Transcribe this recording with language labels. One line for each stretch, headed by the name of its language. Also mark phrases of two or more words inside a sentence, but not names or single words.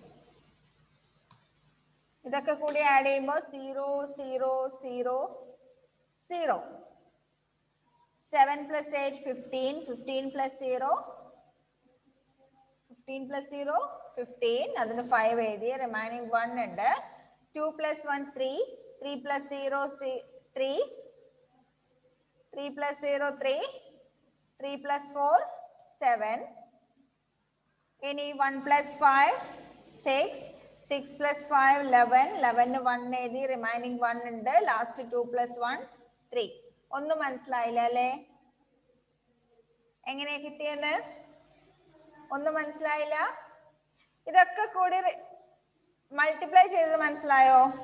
Malayalam: ഇതൊക്കെ കൂടി ആഡ് ചെയ്യുമ്പോൾ 0 0 0 0.
English: 7 plus 8 15, 15 plus 0 15 plus 0 15,
Malayalam: അതിന് 5 എഴുതി, റിമൈനിങ് 1 ഉണ്ട്.
English: 2 plus 1 3, 3 plus 0 3, 3 plus 0 3, 3 plus 4 7.
Malayalam: ഇനി 1 plus 5 6, 6 plus 5 11, 11 1 എഴുതി, റിമൈനിങ് 1 ഉണ്ട്. ലാസ്റ്റ് 2 plus 1 3. ഒന്നും മനസ്സിലായില്ല അല്ലേ? എങ്ങനെയാ കിട്ടിയെന്ന് ഒന്നും മനസ്സിലായില്ല? ഇതൊക്കെ കൂടി മൾട്ടിപ്ലൈ ചെയ്തത് മനസ്സിലായോ?